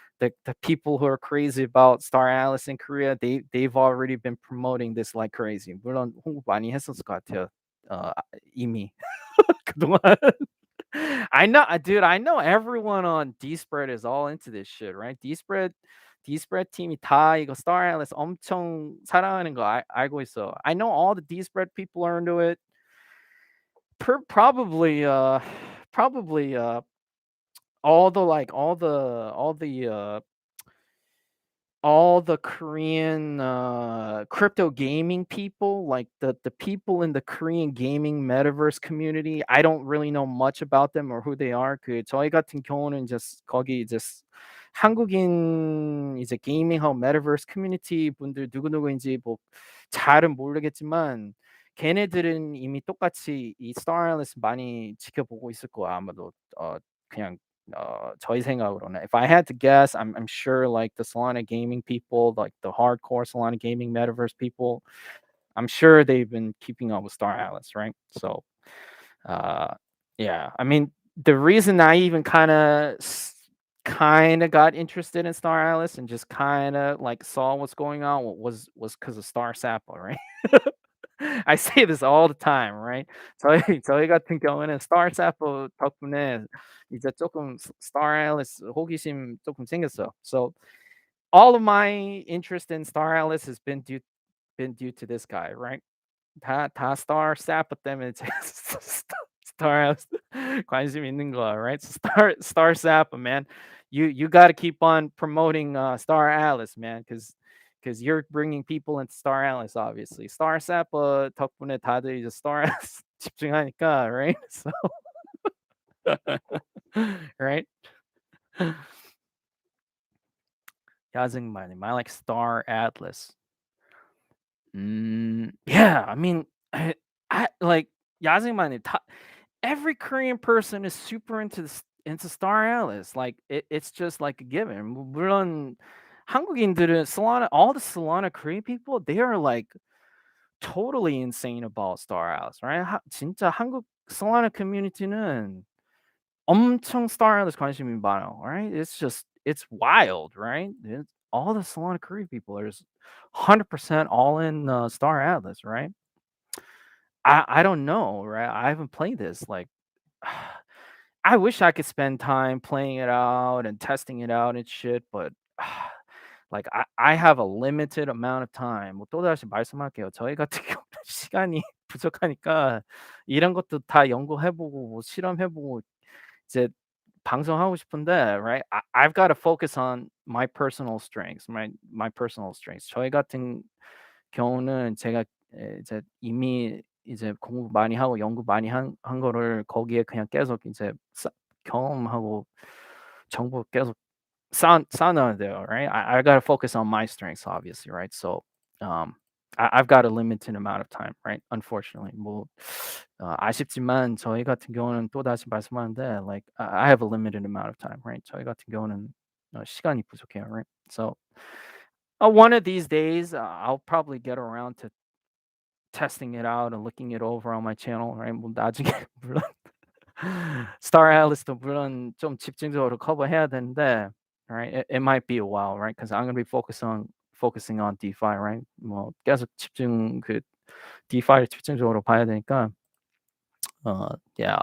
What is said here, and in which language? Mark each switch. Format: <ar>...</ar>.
<en>the people who are crazy about Star Atlas in Korea, they've already been promoting this like crazy.</en> <ko>물론 홍보 많이 했었을 것 같아요. 이미 그동안.</ko> <en>Dude. I know everyone on Dspread is all into this shit, right?</en> <ko>Dspread 팀이 다 이거 Star Atlas 엄청 사랑하는 거 알고 있어.</ko> <en>I know all the Dspread people are into it. Probably, probably, all the like all the Korean crypto gaming people, like the people in the Korean gaming metaverse community. I don't really know much about them or who they are.</en> <ko>그 저희 같은 경우는 just 거기 just 한국인 이제 게이밍하고 metaverse 커뮤니티 분들 누구누구인지 뭐 잘은 모르겠지만 걔네들은 이미 똑같이 이 Star Atlas 많이 지켜보고 있을 거야 아마도. 그냥 저희 생각으로는.</ko> <en>If I had to guess, I'm sure like the Solana gaming people, like the hardcore Solana gaming metaverse people, I'm sure they've been keeping up with Star Atlas, right? So, uh, yeah, I mean, the reason I even kind of got interested in Star Atlas and just kind of like saw what's going on was because of Star Sappo, right? I say this all the time, right?</en> <ko>저희 같은 경우는 Star Sappo 덕분에 이제 조금 Star Atlas 호기심 조금 생겼어요.</ko> <en>So all of my interest in Star Atlas has been due to this guy, right?</en> <ko>다 Star Sappo 때문에 제가 Star Atlas 관심 있는 거야, right?</ko> <en>So Star Sappo, man. You got to keep on promoting Star Atlas, man, because you're bringing people into Star Atlas, obviously.</en> <ko>Star Sappo 덕분에 다들 이제 Star Atlas 집중하니까, right?</ko> <en>So, right? 야생마님, I like Star Atlas. Yeah, I mean, I like 야생마님. Every Korean person is super into Star Atlas. Like it's just like a given.</en> <ko>물론 한국인들은</ko> <en>Solana, all the Solana Korean people, they are like totally insane about Star Atlas, right?</en> <ko>진짜 한국 Solana community는 엄청 Star Atlas 관심이 많아, right?</ko> <en>It's wild, right? All the Solana Korean people are just 100% all in Star Atlas, right? I don't know, right? I haven't played this like I wish I could spend time playing it out and testing it out and shit, but like I have a limited amount of time.</en> <ko>뭐 또다시 말씀할게요. 저희 같은 경우는 시간이 부족하니까 이런 것도 다 연구해 보고 뭐 실험해 보고 이제 방송하고 싶은데, right?</ko> <en>I've got to focus on my personal strengths, my personal strengths.</en> <ko>저희 같은 경우는 제가 이제 이미 이제 공부 많이 하고 연구 많이 한 거를 거기에 그냥 계속 이제 경험하고 정보 계속 쌓아놔야 돼요, right?</ko> <en>I gotta focus on my strengths, obviously, right? So, I've got a limited amount of time, right? Unfortunately,</en> <ko>뭐 아쉽지만 저희 같은 경우는 또다시 말씀하는데,</ko> <en>like I have a limited amount of time, right?</en> <ko>저희 같은 경우는 시간이 부족해요, right?</ko> <en>So, one of these days, I'll probably get around to testing it out and looking it over on my channel, right?</en> <ko>뭐 나중에 물론 Star Atlas도 물론 좀 집중적으로 커버해야 되는데, right?</ko> <en>It might be a while, right? Because I'm gonna be focusing on DeFi, right?</en> <ko>뭐 계속 DeFi를 집중적으로 봐야 되니까, yeah.</ko>